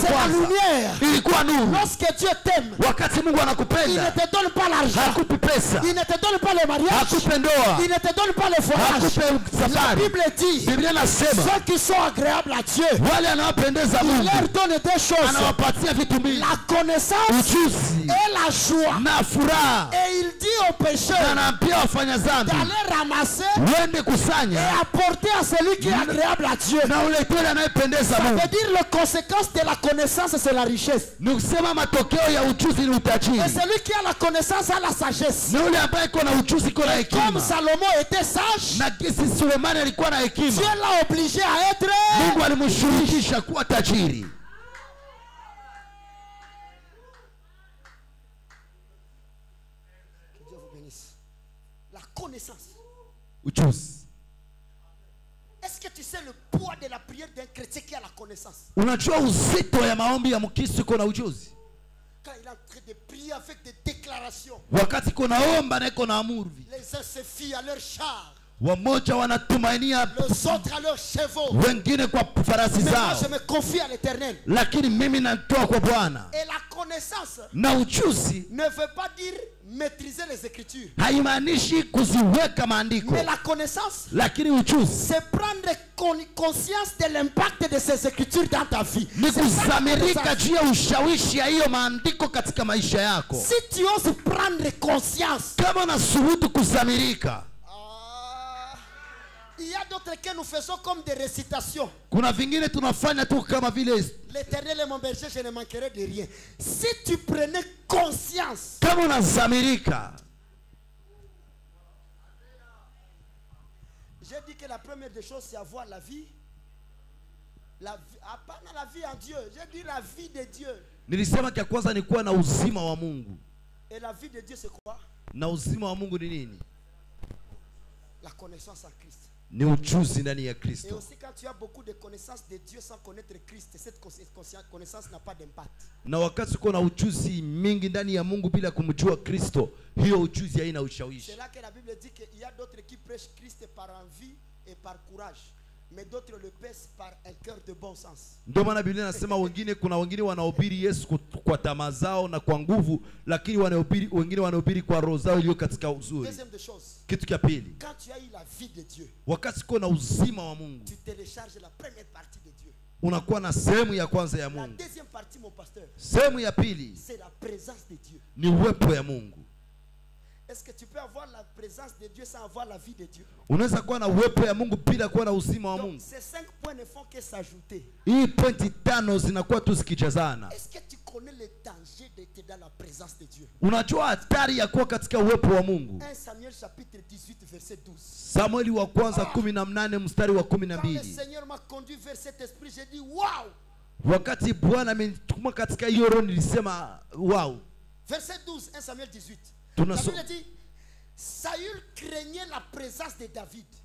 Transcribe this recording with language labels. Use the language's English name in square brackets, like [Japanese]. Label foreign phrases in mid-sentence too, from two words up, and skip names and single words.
[French] c'est la [Swahili] kwanza [French] lumière. [Swahili] ilikuwa nuru. [French] Lorsque Dieu t'aime, [Swahili] Wakati Mungu [French] il ne [Swahili] anakupenda, [French] te donne pas l'argent, [Swahili] hakupi pesa, [French] il ne te donne pas le mariage, [Swahili] hakupi ndoa, [French] il ne te donne pas le voyage. [Swahili] hakupi [French] La [Swahili] safari. [French] Bible dit, [Swahili] Biblia inasema [French] ceux qui sont agréables à Dieu, [Swahili] wale anaowapendeza [French] il [Swahili] Mungu [French] leur donne des choses, [Swahili] anawapatia vitu mbili, [French] la connaissance [Swahili] ujuzi [French] et la joie. [Swahili] na furaha. [French] Et il dit aux [Swahili] Na [French] pécheurs [Swahili] anaambia wafanya dhambi [French] d'aller ramasser [Swahili] wende [French] et [Swahili] kusanya [French] apporter à celui qui est agréable à Dieu. [Swahili] na uletele anayependeza [French] Ça [Swahili] Mungu. [French] veut dire la conséquence de la connaissance, c'est la richesse. [Swahili] Ni kusema matokeo ya ujuzi ni utajiri. [French] Et celui qui a la connaissance a la sagesse. [Swahili] Na yule ambaye iko na ujuzi iko na [French] Comme [Swahili] hekima. [French] Salomon était sage, [Swahili] Na kisi Sulemani alikuwa na hekima, [French] Dieu l'a obligé à être. [Swahili] Mungu alimshurikisha kuwa tajiri. [French] Que Dieu vous bénisse. La connaissance. [Swahili] Ujuzi. [French] Est-ce que tu sais le poids de la prière d'un chrétien qui a la connaissance? [Swahili] Unajua uzito ya maombi ya Mkristo iko na ujuzi. [French] Quand il est en train de prier avec des déclarations, [Swahili] Wakati iko naomba na iko na amuru. [French] les uns se fient à leur char, [Swahili] Wamoja wanatumainia [French] les autres à leurs chevaux. [Swahili] wengine kwa farasi [French] Mais moi, [Swahili] zao. [French] je me confie à l'Éternel. [Swahili] Lakini mimi natoa kwa Bwana. [French] Et la connaissance [Swahili] Na ujuzi [French] ne veut pas dire maîtriser les Écritures. [Swahili] haimaanishi kuziweka maandiko. [French] Mais la connaissance, [Swahili] Lakini ujuzi [French] c'est prendre conscience de l'impact de ces Écritures dans ta vie. [Swahili] ni [French] C'est ça la [Swahili] kuzamirika [French] connaissance. [Swahili] juu ya ushawishi ya hiyo maandiko katika maisha yako. [French] Si tu oses prendre conscience, [Swahili] Kama unasubutu kuzamirika, [French] il y a d'autres que nous faisons comme des récitations. [Swahili] kuna vingine tunafanya tu kama vile [French] L'Éternel est mon berger, je ne manquerai de rien. Si tu prenais conscience, [Swahili] kama unazamirika. [French] j'ai dit que la première des choses, c'est avoir la vie. Pas la vie en Dieu, j'ai dit la vie de Dieu. [Swahili] Nilisema kia kwanza ni kuwa na uzima wa Mungu. [French] Et la vie de Dieu, c'est quoi? [Swahili] Na uzima wa Mungu ni nini? [French] La connaissance en Christ. [Swahili] Ni ujuzi ndani ya [French] Et [Swahili] Kristo. [French] aussi quand tu as beaucoup de connaissances de Dieu sans connaître Christ, cette connaissance n'a pas d'impact. [Swahili] Na wakati uko na ujuzi mingi ndani ya Mungu bila kumjua Kristo, hiyo ujuzi haina ushawishi. [French] C'est là que la Bible dit qu'il y a d'autres qui prêchent Christ par envie et par courage, mais d'autres le pèsent par un cœur de bon sens. [Swahili] Ndio maana Biblia inasema kuna wengine wanahubiri Yesu kwa tamaa zao na kwa nguvu, lakini wengine wanahubiri kwa roho zao iliyo katika uzuri. [French] Deuxième des choses, [Swahili] Kitu cha pili, [French] quand tu as eu la vie de Dieu, [Swahili] wakati uko na uzima wa Mungu, [French] tu télécharges la première partie de Dieu. [Swahili] unakuwa na sehemu ya kwanza ya [French] La [Swahili] Mungu. [French] deuxième partie, mon pasteur, [Swahili] Sehemu ya pili [French] c'est la présence de Dieu. [Swahili] ni uwepo ya Mungu. [French] Est-ce que tu peux avoir la présence de Dieu sans avoir la vie de Dieu? [Swahili] Unaweza kuwa na uwepo ya Mungu bila kuwa na uzima wa [French] Donc, [Swahili] Mungu. [French] ces 5 points ne font que s'ajouter. [Swahili] Hii pointi 5 zinakuwa tu zikijazana. [French] Est-ce que tu connais le danger d'être dans la présence de Dieu? [Swahili] Unajua hatari ya kuwa katika uwepo wa Mungu. [French] 1 Samuel chapitre 18 verset 12. [Swahili] Samueli wa kwanza 18 mstari wa [French] Quand le [Swahili] 12. [French] Seigneur m'a conduit vers cet esprit, j'ai dit waouh! [Swahili] Wakati Bwana amenituma katika hiyo roho nilisema wow. [French] Verset 12, 1 Samuel 18. [Swahili] Tuna [French] La so- Bible dit Saül craignait la présence de David.